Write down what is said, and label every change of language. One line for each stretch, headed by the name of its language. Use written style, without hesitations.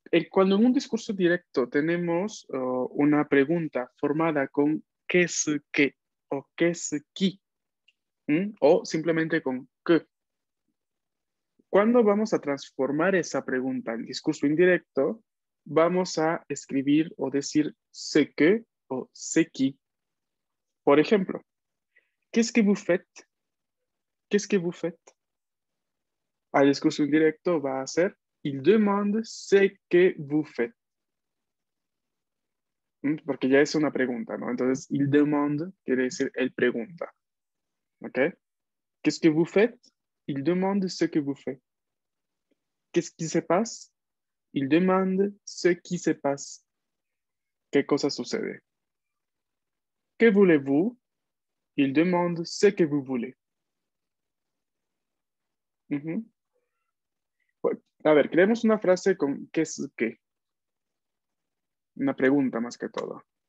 Spanish: Cuando en un discurso directo tenemos una pregunta formada con ¿qué es qué? O ¿qué es qui? O simplemente con ¿qué? Cuando vamos a transformar esa pregunta en discurso indirecto, vamos a escribir o decir ce que o ce qui.
French: Por ejemplo, qu'est-ce que vous faites? Qu'est-ce que vous faites?
Spanish: Al discurso indirecto va a ser
French: il demande ce que vous faites.
Spanish: Porque ya es una pregunta, ¿no? Entonces,
French: il demande
Spanish: quiere decir él pregunta. ¿Ok?
French: Qu'est-ce que vous faites? Il demande ce que vous faites. Qu'est-ce qui se passe? Il demande ce qui se passe.
Spanish: ¿Qué cosa sucede?
French: Que voulez-vous? Il demande ce que vous voulez.
Spanish: A ver, creemos una frase con ¿qué es qué? Una pregunta más que todo.